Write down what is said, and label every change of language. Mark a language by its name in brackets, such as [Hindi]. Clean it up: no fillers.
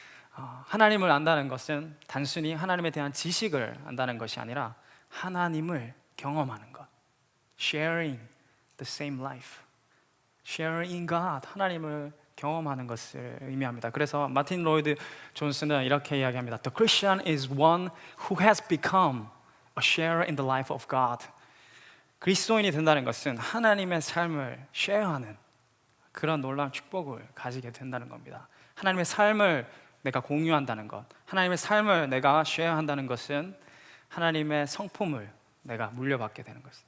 [Korean] 하나님을 안다는 것은 단순히 하나님에 대한 지식을 안다는 것이 아니라 하나님을 경험하는 것. [English] Sharing the same life. Sharing God. [Korean] 하나님을 경험하는 것을 의미합니다. 그래서 마틴 로이드 존슨은 이렇게 이야기합니다. [English] The Christian is one who has become a sharer in the life of God. [Korean] 그리스도인이 된다는 것은 하나님의 삶을 쉐어하는 그런 놀라운 축복을 가지게 된다는 겁니다. 하나님의 삶을 내가 공유한다는 것, 하나님의 삶을 내가 쉐어한다는 것은 하나님의 성품을 내가 물려받게 되는 것.